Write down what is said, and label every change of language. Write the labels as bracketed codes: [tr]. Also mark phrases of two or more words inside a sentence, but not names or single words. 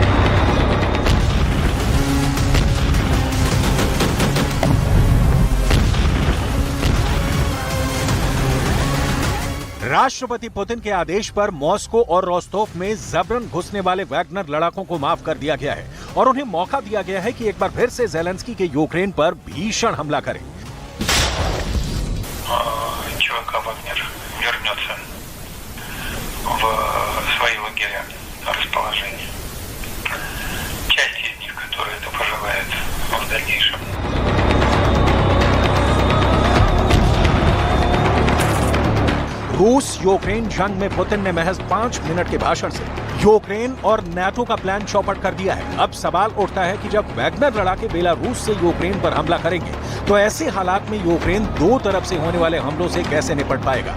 [hi] राष्ट्रपति पुतिन के आदेश पर मॉस्को और रोस्टोव में जबरन घुसने वाले वैगनर लड़ाकों को माफ कर दिया गया है और उन्हें मौका दिया गया है कि एक बार फिर से ज़ेलेंस्की के यूक्रेन पर भीषण हमला करें। [ru] ЧВК «Вагнер» вернется в свои лагеря расположения. Часть из них, которые это пожелают в дальнейшем. [hi] रूस यूक्रेन जंग में पुतिन ने महज 5 मिनट के भाषण से यूक्रेन और नाटो का प्लान चौपट कर दिया है। अब सवाल उठता है कि जब वैगनर लड़ाके बेलारूस से यूक्रेन पर हमला करेंगे तो ऐसे हालात में यूक्रेन दो तरफ से होने वाले हमलों से कैसे निपट पाएगा।